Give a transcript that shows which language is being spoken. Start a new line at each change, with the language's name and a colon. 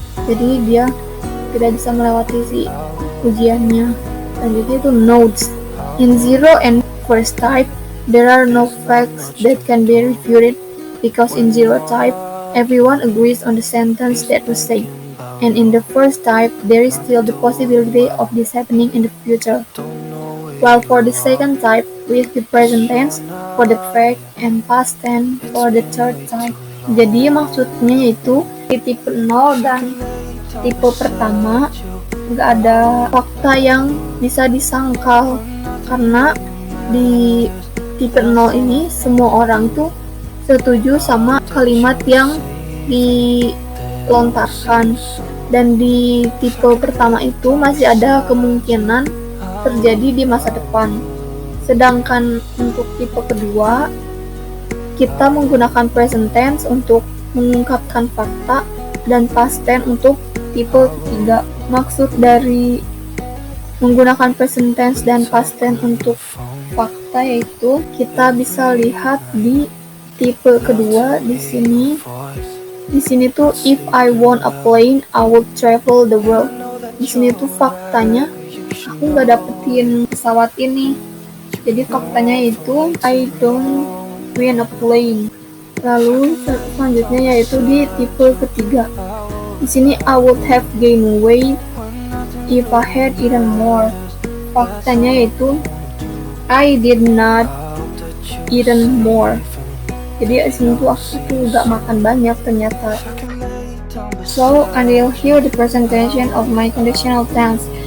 Indonesian: Jadi dia tidak bisa melewati si ujiannya. Selanjutnya itu notes.
English: In zero and first type, there are no facts that can be refuted because in zero type, everyone agrees on the sentence that was said. And in the first type, there is still the possibility of this happening in the future. While for the second type, we use the present tense for the fact and past tense for the third type.
Indonesian: Jadi maksudnya yaitu di tipe 0 dan tipe pertama nggak ada fakta yang bisa disangkal, karena di tipe 0 ini semua orang tuh setuju sama kalimat yang dilontarkan, dan di tipe pertama itu masih ada kemungkinan terjadi di masa depan. Sedangkan untuk tipe kedua, kita menggunakan present tense untuk mengungkapkan fakta dan past tense untuk tipe ketiga. Maksud dari menggunakan present tense dan past tense untuk fakta yaitu kita bisa lihat di tipe kedua di sini. Di sini tuh
English: if I want a plane, I would travel the world.
Indonesian: Di sini tuh faktanya aku nggak dapetin pesawat ini. Jadi faktanya itu
English: I don't win a plane.
Indonesian: Lalu selanjutnya yaitu di tipe ketiga. Di sini
English: I would have gained weight if I had eaten more.
Indonesian: Faktanya yaitu
English: I did not eaten more.
Indonesian: Jadi di sini tuh aku tuh nggak makan banyak ternyata.
English: So until here the presentation of my conditional tense.